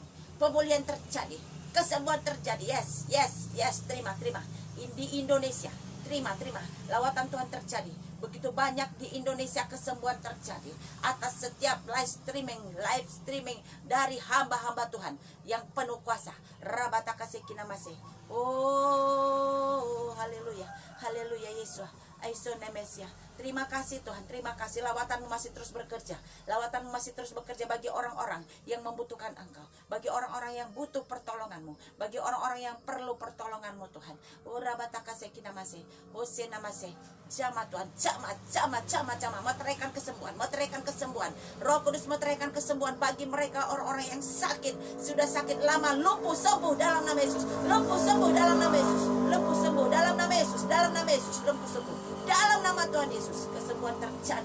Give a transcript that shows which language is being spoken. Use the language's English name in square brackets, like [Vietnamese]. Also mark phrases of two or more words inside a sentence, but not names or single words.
[Indonesian] Pemulihan terjadi. Kesembuhan terjadi. Yes, yes, yes. Terima. Di Indonesia. Terima. Lawatan Tuhan terjadi. Begitu banyak di Indonesia kesembuhan terjadi atas setiap live streaming dari hamba-hamba Tuhan yang penuh kuasa. Rabataka sekinamase. Oh, haleluya. Haleluya Yesus. Aisonemesia. Terima kasih Tuhan, terima kasih. Lawatanmu masih terus bekerja. Lawatanmu masih terus bekerja bagi orang-orang yang membutuhkan Engkau, bagi orang-orang yang butuh pertolonganmu, bagi orang-orang yang perlu pertolonganmu Tuhan. Oh, rabataka sekinamase. Oh, senamase. Jama Tuhan, jama. Meteraikan kesembuhan. Roh Kudus meteraikan kesembuhan bagi mereka orang-orang yang sakit, sudah sakit lama, lumpuh sembuh dalam nama Yesus. Lumpuh sembuh dalam nama Yesus. Lumpuh sembuh dalam nama Yesus. Dalam nama Yesus, lumpuh sembuh. Dalam nama Tuhan Yesus, kesembuhan terjadi.